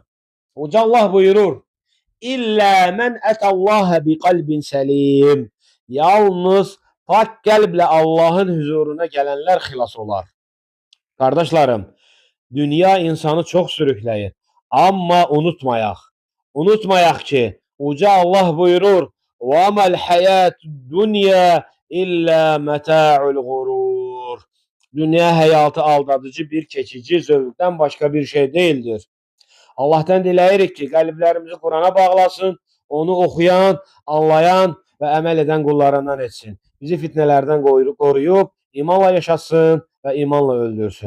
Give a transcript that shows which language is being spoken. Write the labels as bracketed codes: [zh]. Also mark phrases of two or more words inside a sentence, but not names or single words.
[az] Uca Allah buyurur, [ar] إلا من أتى الله بقلب سليم. [az] Yalnız pak qəlblə Allahın huzuruna gələnlər xilas olar. Qardaşlarım, dünya insanı çox sürükləyir. Amma unutmayaq ki, Uca Allah buyurur, [ar] وَمَا الْحَيَاتُ الدُّنْيَا إِلَّا مَتَاعُ الْغُرُورِ. [az] Dünya həyatı aldadıcı bir keçici zövqdən başqa bir şey değildir. Allahdan diləyirik ki, qəlblərimizi Qurana bağlasın, onu oxuyan, anlayan və əməl edən qullarından etsin. Bizi fitnələrdən qoruyub, imanla yaşasın və imanla öldürsün.